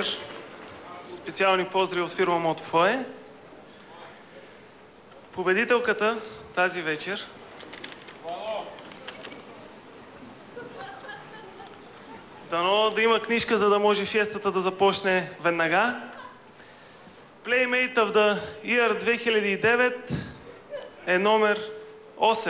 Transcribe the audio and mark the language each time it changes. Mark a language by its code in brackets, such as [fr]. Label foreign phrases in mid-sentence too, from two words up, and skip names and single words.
[bg] Специални поздрави от фирма Мотофое. Победителката тази вечер дано да има книжка, за да може фиестата да започне веднага. Playmate of the Year 2009 е номер 8.